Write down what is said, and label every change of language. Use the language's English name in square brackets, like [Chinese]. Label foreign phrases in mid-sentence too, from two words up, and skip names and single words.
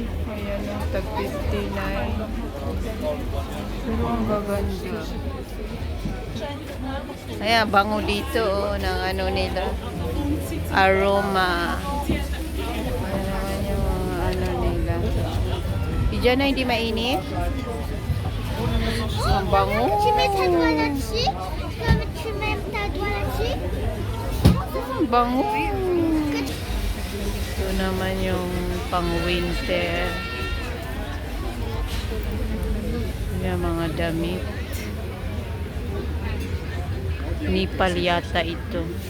[Filipino] Ayan o, tag 59. Pero ang gaganda. Ayan, bango dito ng ano nila. Aroma. Ayan naman yung mga ano nila. Diyan na hindi mainit. Ang bango. [French] Tu mets ta doigt là-dessus, comme tu mets ta doigt là-dessus. [Filipino] Ang bango. Ito naman yung pang-winter. Yung mga damit. Nipal yata ito.